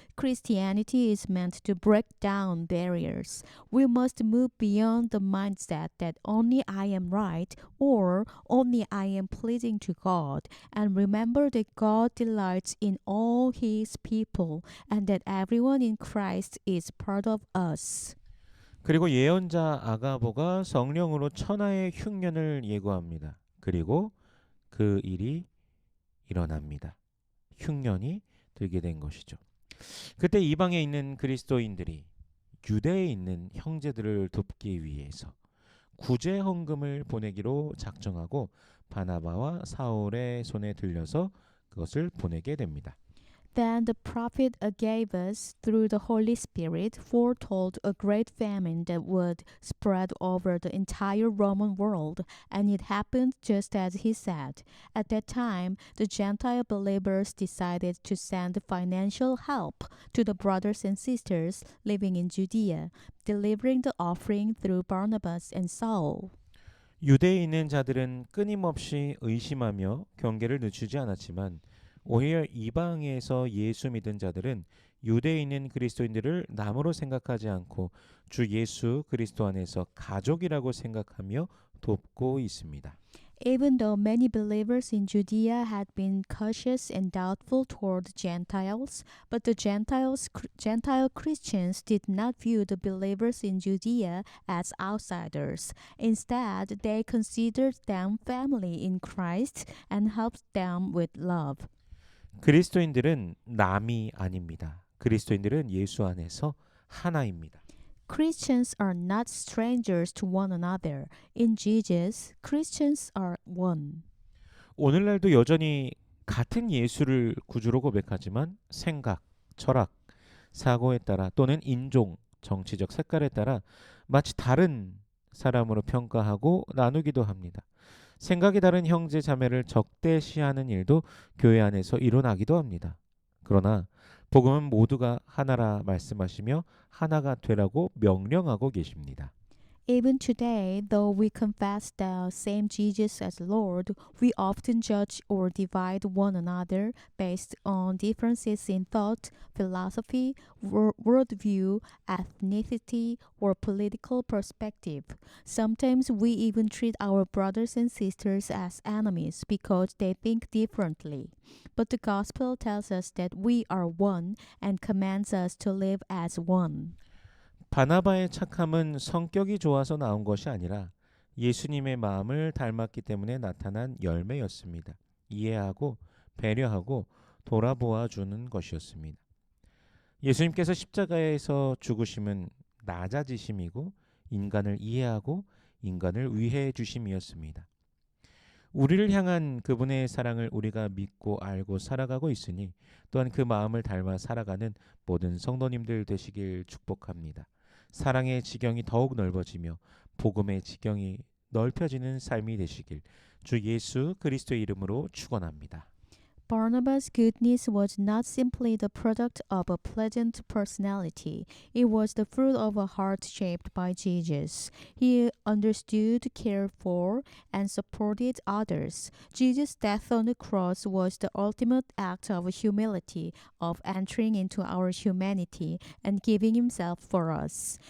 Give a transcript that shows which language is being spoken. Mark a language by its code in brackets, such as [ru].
[en] Christianity is meant to break down barriers. We must move beyond the mindset that only I am right or only I am pleasing to God, and remember that God delights in all His people and that everyone in Christ is part of us. [ko] 그리고 예언자 아가보가 성령으로 천하의 흉년을 예고합니다. 그리고 그 일이 일어납니다. 흉년이 들게 된 것이죠. 그때 이방에 있는 그리스도인들이 유대에 있는 형제들을 돕기 위해서 구제 헌금을 보내기로 작정하고 바나바와 사울의 손에 들려서 그것을 보내게 됩니다. [en] Then the prophet Agabus, through the Holy Spirit, foretold a great famine that would spread over the entire Roman world, and it happened just as he said. At that time, the Gentile believers decided to send financial help to the brothers and sisters living in Judea, delivering the offering through Barnabas and Saul. [ko] 유대에 있는 자들은 끊임없이 의심하며 경계를 늦추지 않았지만 오히려 이방에서 예수 믿은 자들은 유대에 있는 그리스도인들을 남으로 생각하지 않고 주 예수 그리스도 안에서 가족이라고 생각하며 돕고 있습니다. [en] Even though many believers in Judea had been cautious and doubtful toward Gentiles, but the Gentile Christians did not view the believers in Judea as outsiders. Instead, they considered them family in Christ and helped them with love. [ko] 그리스도인들은 남이 아닙니다. 그리스도인들은 예수 안에서 하나입니다. [en] Christians are not strangers to one another. In Jesus, Christians are one. [ko] 오늘날도 여전히 같은 예수를 구주로 고백하지만 생각, 철학, 사고에 따라 또는 인종, 정치적 색깔에 따라 마치 다른 사람으로 평가하고 나누기도 합니다. 생각이 다른 형제 자매를 적대시하는 일도 교회 안에서 일어나기도 합니다. 그러나 복음은 모두가 하나라 말씀하시며 하나가 되라고 명령하고 계십니다. [en] Even today, though we confess the same Jesus as Lord, we often judge or divide one another based on differences in thought, philosophy, worldview, ethnicity, or political perspective. Sometimes we even treat our brothers and sisters as enemies because they think differently. But the gospel tells us that we are one and commands us to live as one. [ko] 바나바의 착함은 성격이 좋아서 나온 것이 아니라 예수님의 마음을 닮았기 때문에 나타난 열매였습니다. 이해하고 배려하고 돌아보아 주는 것이었습니다. 예수님께서 십자가에서 죽으심은 낮아지심이고 인간을 이해하고 인간을 위해 주심이었습니다. 우리를 향한 그분의 사랑을 우리가 믿고 알고 살아가고 있으니 또한 그 마음을 닮아 살아가는 모든 성도님들 되시길 축복합니다. 사랑의 지경이 더욱 넓어지며 복음의 지경이 넓혀지는 삶이 되시길 주 예수 그리스도의 이름으로 축원합니다. [en] Barnabas' goodness was not simply the product of a pleasant personality. It was the fruit of a heart shaped by Jesus. He understood, cared for, and supported others. Jesus' death on the cross was the ultimate act of humility, of entering into our humanity and giving himself for us.